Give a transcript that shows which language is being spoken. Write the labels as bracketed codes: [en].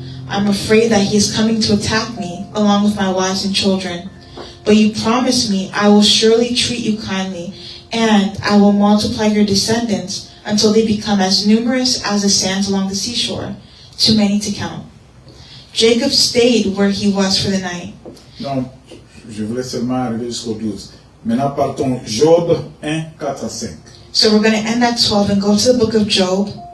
[en] I'm afraid that he is coming to attack me along with my wives and children. But you promised me I will surely treat you kindly, and I will multiply your descendants until they become as numerous as the sands along the seashore, too many to count. Jacob stayed where he was for the night. [fr] Non, je voulais seulement arriver jusqu'au 12. Maintenant, partons Job 1, 4 à 5. [en] So we're going to end at 12 and go to the book of Job.